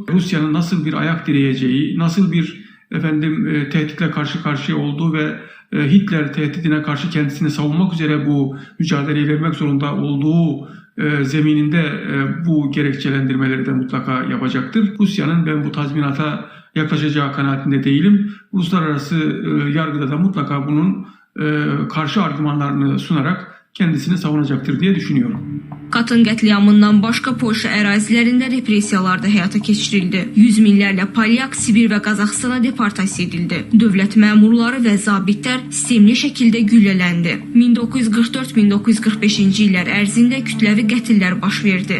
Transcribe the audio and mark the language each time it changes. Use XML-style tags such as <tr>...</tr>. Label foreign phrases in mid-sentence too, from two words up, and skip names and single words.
<tr>Rusya'nın nasıl bir ayak direyeceği, nasıl bir tehditle karşı karşıya olduğu ve Hitler tehdidine karşı kendisini savunmak üzere bu mücadeleyi vermek zorunda olduğu zemininde bu gerekçelendirmeleri de mutlaka yapacaktır. Rusya'nın ben bu tazminata yaklaşacağı kanaatinde değilim. Uluslararası yargıda da mutlaka bunun karşı argümanlarını sunarak kendisini savunacaktır diye düşünüyorum.</tr> <az>Katın qətliamından başqa Polşa ərazilərində repressiyalar da həyata keçirildi. Yüz minlərlə polyak Sibir və Qazaxstana deportasiya edildi. Dövlət məmurları və zabitlər sistemli şəkildə güllələndi. 1944-1945-ci illər ərzində kütləvi qətillər baş verdi.</az>